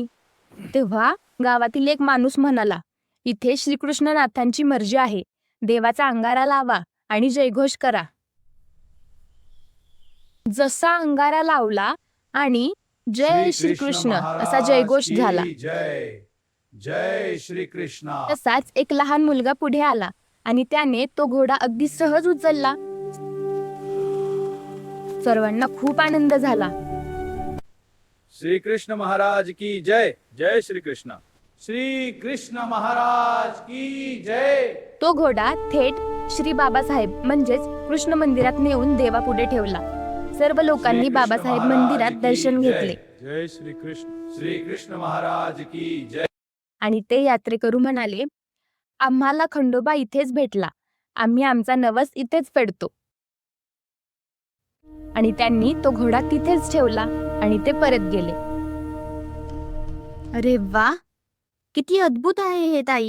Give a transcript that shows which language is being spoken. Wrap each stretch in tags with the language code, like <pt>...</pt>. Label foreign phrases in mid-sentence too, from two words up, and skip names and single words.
<mr>तेव्हा गावातील एक माणूस म्हणाला, इथे श्रीकृष्णनाथांची मर्जी आहे. देवाचा अंगारा लावा आणि जयघोष करा. जसा अंगारा लावला आणि जय श्रीकृष्ण असा जयघोष झाला. जय श्री कृष्ण. तसाच एक लहान मुलगा पुढे आला आणि त्याने तो घोडा अगदी सहज उचलला. सर्वांना खूप आनंद झाला. श्री कृष्ण महाराज की जय. जय श्री कृष्ण. श्री कृष्ण महाराज की जय. तो घोडा थेट श्री बाबासाहेब म्हणजेच कृष्ण मंदिरात नेऊन देवापुढे ठेवला. सर्व लोकांनी बाबासाहेब मंदिरात दर्शन घेतले. जय श्री कृष्ण. श्री कृष्ण महाराज की जय. आणि ते यात्रेकरू म्हणाले, आम्हाला खंडोबा इथेच भेटला. आम्ही आमचा नवस इथेच फेडतो. आणि त्यांनी तो घोडा तिथेच ठेवला आणि ते परत गेले. अरे वा, किती अद्भुत आहे हे ताई.</mr>